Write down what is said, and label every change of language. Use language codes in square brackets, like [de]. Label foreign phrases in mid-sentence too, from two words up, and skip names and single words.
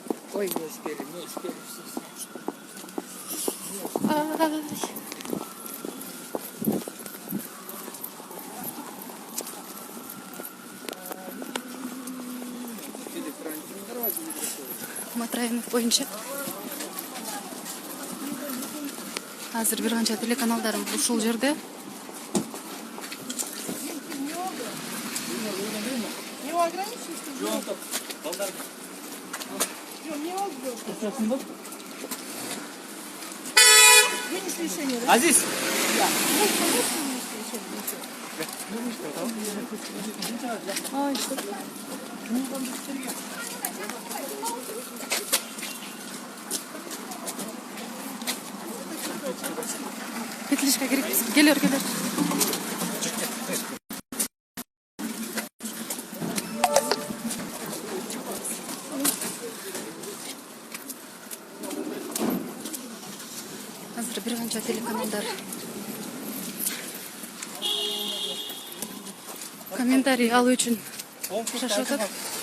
[ru] Ой, не успели, не успели. Ай. [ky] Матраимов боюнча азыр бир канча телеканалдарым ушул жерде. [ru] Не ограничивайся. Вынес решение, да? Азиз! Да. Ай, что? [ky] Петличка керек. Келер. Азыр бир канча телеканалдар комментарий алуу үчүн шашып атат.